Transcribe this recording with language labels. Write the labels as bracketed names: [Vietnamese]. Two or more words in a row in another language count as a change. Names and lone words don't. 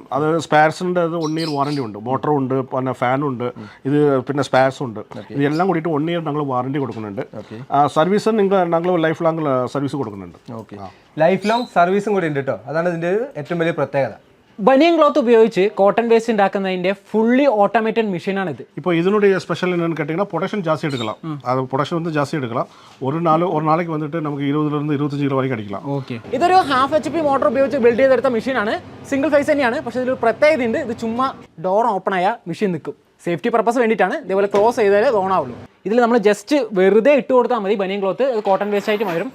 [Malayalam] അത് സ്പെയർസിൻ്റെ 1 [English] year warranty [Malayalam] ഉണ്ട്, മോട്ടറും ഉണ്ട്, പിന്നെ ഫാനുണ്ട്, ഇത് പിന്നെ സ്പെയർസും ഉണ്ട്. ഇതെല്ലാം കൂടിയിട്ട് 1 ഇയർ ഞങ്ങൾ വാറണ്ടി കൊടുക്കുന്നുണ്ട്. സർവീസ് ഞങ്ങൾ [English] life long service [Malayalam] കൊടുക്കുന്നുണ്ട്. [English] life long service [Malayalam] കൂടി ഉണ്ട് കേട്ടോ. അതാണ് ഇതിൻ്റെ ഏറ്റവും വലിയ പ്രത്യേകത. [English] banian cloth [Malayalam] ഉപയോഗിച്ച് [English] cotton waste [Malayalam] ഉണ്ടാക്കുന്നതിൻ്റെ [English] fully automated [Malayalam] മെഷീനാണിത്. ഇപ്പോൾ ഇതിനുடைய സ്പെഷ്യൽ [Tamil] என்னன்னு கேட்டிங்கன்னா ப்ரொடக்ஷன் ஜாஸ்தி எடுக்கலாம். அது ப்ரொடக்ஷன் வந்து ஜாஸ்தி எடுக்கலாம். ஒரு நாளைக்கு வந்துட்டு [Malayalam] നമുക്ക് 20 to 25 കിലോ വരെ അടിക്കാം. ഓക്കെ, ഇതൊരു 1/2 HP മോട്ടോർ ഉപയോഗിച്ച് ബിൽഡ് ചെയ്തെടുത്ത മെഷീനാണ്. [English] single phase [Malayalam] തന്നെയാണ്, പക്ഷേ ഇതിലൊരു പ്രത്യേകത ഉണ്ട്. ഇത് ചുമ്മാ [English] door open [Malayalam] ആയ മെഷീൻ നിൽക്കും. [English] safety purpose [Malayalam] വേണ്ടിയിട്ടാണ്. ഇതേപോലെ ക്ലോസ് ചെയ്താലേ ഓൺ ആവുള്ളൂ. ഇതിൽ നമ്മൾ ജസ്റ്റ് വെറുതെ ഇട്ട് കൊടുത്താൽ മതി [English] banian cloth. [Malayalam] അത് [English] cotton waste [Malayalam] ആയിട്ട് മാറും.